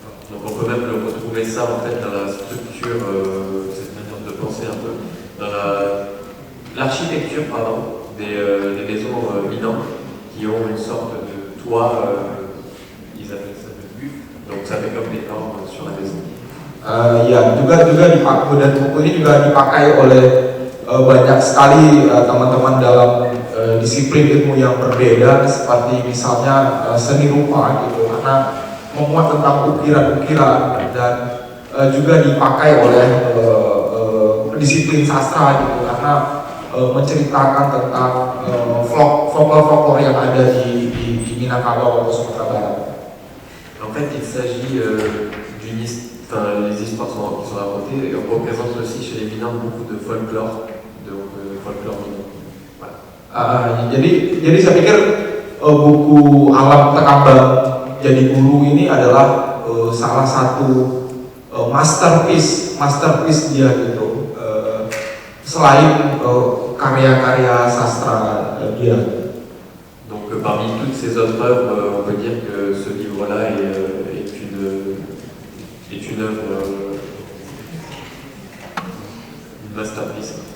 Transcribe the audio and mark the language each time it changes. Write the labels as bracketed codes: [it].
[fr] Donc on peut même retrouver ça en fait dans la structure, cette manière de penser un peu, dans l'architecture des maisons Minang qui ont une sorte de toit, ils appellent ça de buff, donc ça fait comme des normes sur la maison. [id] Ya, juga dipakai, dan buku ini juga dipakai oleh banyak sekali teman-teman dalam disiplin ilmu yang berbeda, seperti misalnya seni rupa gitu, karena memuat tentang ukiran-ukiran, dan juga dipakai oleh disiplin sastra gitu, karena menceritakan tentang folklore yang ada di Minangkabau atau Sumatera Barat. [fr] En fait, il s'agit les histoires qui sont racontées représentent aussi chez les Minang beaucoup de folklore, folklore Minang. Voilà. [id] Jadi saya pikir buku Alam Terkambang Jadi Guru ini adalah salah satu masterpiece dia gitu, selain karya-karya sastra dia. [fr] Donc parmi toutes ces autres œuvres, on peut dire que ce livre-là est une œuvre, une masterpiece.